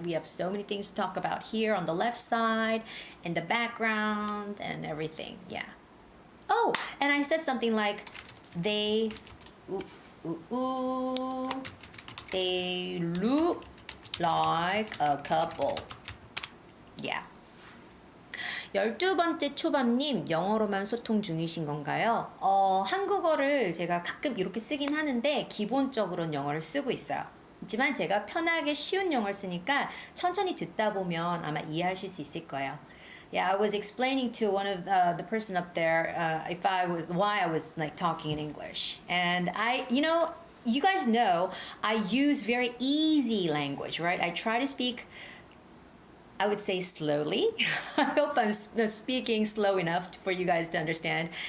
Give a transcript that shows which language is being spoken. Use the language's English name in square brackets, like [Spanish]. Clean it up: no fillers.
[English] We have so many things to talk about here on the left side, in the background, and everything, yeah. Oh, and I said something like, they look like a couple. Yeah. [Korean] 12번째 초밥님, 영어로만 소통 중이신 건가요? 한국어를 제가 가끔 이렇게 쓰긴 하는데 기본적으로는 영어를 쓰고 있어요. 하지만 제가 편하게 쉬운 영어를 쓰니까 천천히 듣다 보면 아마 이해하실 수 있을 거예요. [English] Yeah, I was explaining to one of the person up there why I was like talking in English. And you guys know I use very easy language, right? I try to speak, I would say slowly. I hope I'm speaking slow enough for you guys to understand.